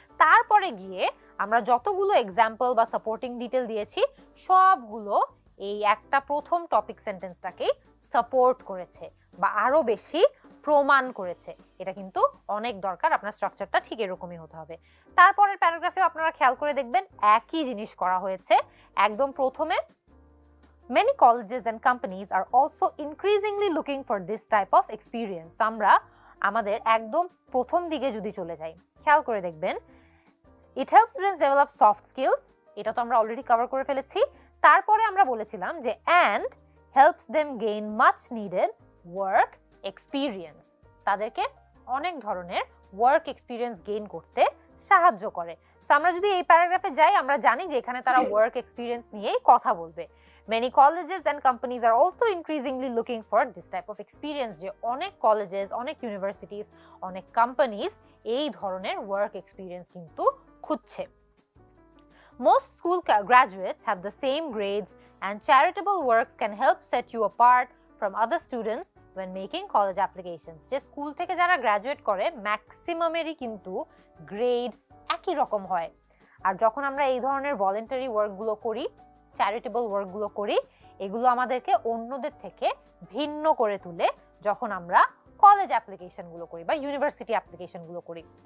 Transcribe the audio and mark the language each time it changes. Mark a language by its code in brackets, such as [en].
[bn] তারপরে গিয়ে আমরা যতগুলো এক্সাম্পল বা সাপোর্টিং ডিটেল দিয়েছি সবগুলো এই একটা প্রথম টপিক সেন্টেন্সটাকেই সাপোর্ট করেছে বা আরো বেশি প্রমাণ করেছে। এটা কিন্তু অনেক দরকার, আপনার স্ট্রাকচারটা ঠিক এরকমই হতে হবে। তারপরের প্যারাগ্রাফে আপনারা খেয়াল করে দেখবেন একই জিনিস করা হয়েছে। একদম প্রথমে [en] many colleges and companies are also increasingly looking for this type of experience। [bn] আমরা আমাদের একদম প্রথম দিকে যদি চলে যাই, খেয়াল করে দেখবেন [en] it helps students develop soft skills, [bn] এটা তো আমরা অলরেডি কভার করে ফেলেছি। তারপরে আমরা বলেছিলাম যে [en] and helps them gain much needed work experience, [bn] তাদেরকে অনেক ধরনের ওয়ার্ক এক্সপিরিয়েন্স গেইন করতে সাহায্য করে। সো আমরা যদি এই প্যারাগ্রাফে যাই, আমরা জানি যে এখানে তারা ওয়ার্ক এক্সপিরিয়েন্স নিয়েই কথা বলবে। [en] Many colleges and companies are also increasingly looking for this type of experience, [bn] যে অনেক কলেজেস, অনেক ইউনিভার্সিটিস, অনেক কোম্পানিজ এই ধরনের ওয়ার্ক এক্সপিরিয়েন্স কিন্তু খুঁজছে। [en] Most school graduates have the same grades and charitable works can help set you apart from other students when making college applications। [bn] যে school থেকে যারা গ্র্যাজুয়েট করে ম্যাক্সিমামেরই কিন্তু গ্রেড একই রকম হয়। আর যখন আমরা এই ধরনের ভলেন্টারি ওয়ার্কগুলো করি, চ্যারিটেবল ওয়ার্কগুলো করি, এগুলো আমাদেরকে অন্যদের থেকে ভিন্ন করে তুলে যখন আমরা কলেজ অ্যাপ্লিকেশনগুলো করি বা ইউনিভার্সিটি অ্যাপ্লিকেশনগুলো করি।